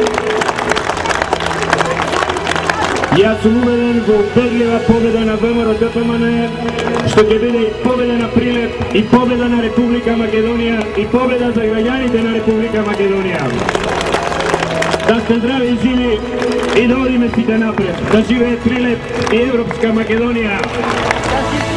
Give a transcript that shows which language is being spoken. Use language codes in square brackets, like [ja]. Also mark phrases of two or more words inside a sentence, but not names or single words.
[mk] Јас сум убеден во убедлива победа на ВМРО-ДПМН, што ќе биде и победа на Прилеп, и победа на Република Македонија, и победа за граѓаните на Република Македонија. да сте здрави и живи и да одимете напред, да живее Прилеп и Европска Македонија.